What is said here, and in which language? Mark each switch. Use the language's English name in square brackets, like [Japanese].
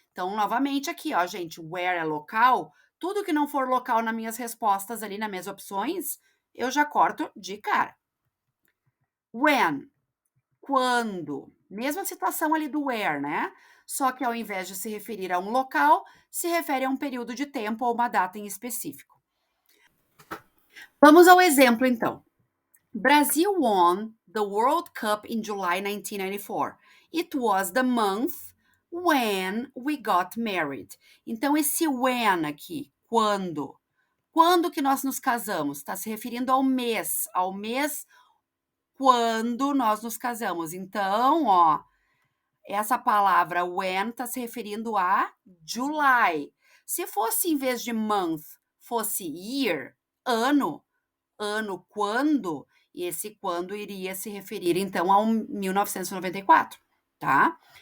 [Portuguese] Então, novamente aqui, ó, gente, where é local, tudo que não for local nas minhas respostas ali, nas minhas opções, eu já corto de cara. When, quando, mesma situação ali do where, né? Só que ao invés de se referir a um local, se refere a um período de tempo ou uma data em específico. Vamos ao exemplo, então. [English] Brazil won the World Cup in July 1994. It was the month when we got married. [Portuguese] Então, esse when aqui, quando? Quando que nós nos casamos? Está se referindo ao mês quando nós nos casamos. Então, ó, essa palavra when está se referindo a July. Se fosse, em vez de month, fosse year, ano, ano quando, e esse quando iria se referir, então, ao 1994, tá?